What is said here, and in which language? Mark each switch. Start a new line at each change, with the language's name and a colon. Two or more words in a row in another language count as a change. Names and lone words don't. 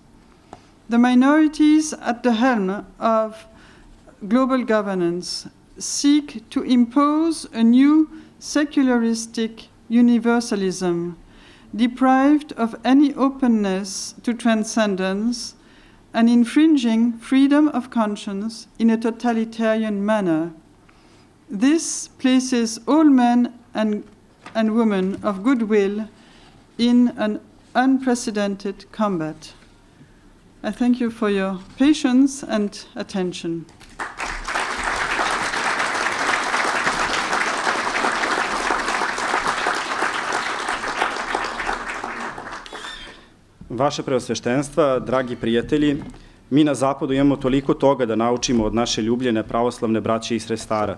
English: The minorities at the helm of global governance seek to impose a new secularistic universalism, deprived of any openness to transcendence and infringing freedom of conscience in a totalitarian manner. This places all men and women of goodwill in an unprecedented combat. I thank you for your patience and attention.
Serbian: Vaše preosveštenstva, dragi prijatelji, mi na Zapadu imamo toliko toga da naučimo od naše ljubljene pravoslavne braće i sestara.